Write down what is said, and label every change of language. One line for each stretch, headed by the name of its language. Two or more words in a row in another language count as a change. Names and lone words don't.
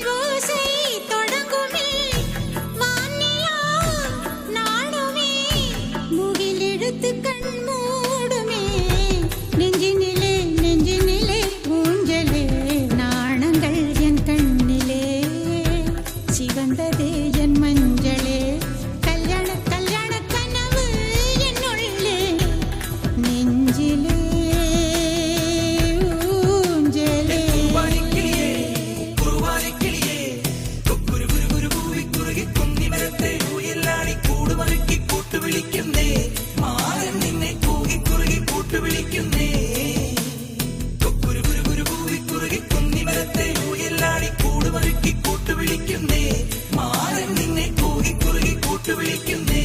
Tamil: ஓசை தொடங்குமே வானிலா நாடுமே முகிலெடுத்து கண் மூடுமே நெஞ்சினிலே நெஞ்சினிலே ஊஞ்சலே நாணங்கள் என் கண்ணிலே சிவந்ததே என் மஞ்சளே கல்யாண கல்யாண கனவு என் உள்ளே நெஞ்சிலே ஊஞ்சலே
Malayalam: കുറുവാരിക്കിളിയേ കുറുവാരിക്കിളിയേ കൊക്കുരു കുരു കുരു പൂവി കുറുകി കുന്നി മരത്തെ ഊയലാടി കൂടുമറുക്കി കൂട്ടുവിളിക്കുന്നേ മാരൻ നിന്നെ കൂകി കുറുകി കൂട്ടുവിളിക്കുന്നേ കൊക്കുരു കുരു കുരു പൂവി കുറുകി കുന്നി മരത്തെ ഊയലാടി കൂടുമറുക്കി കൂട്ടുവിളിക്കുന്നേ മാരൻ നിന്നെ കൂകി കുറുകി കൂട്ടുവിളിക്കുന്നേ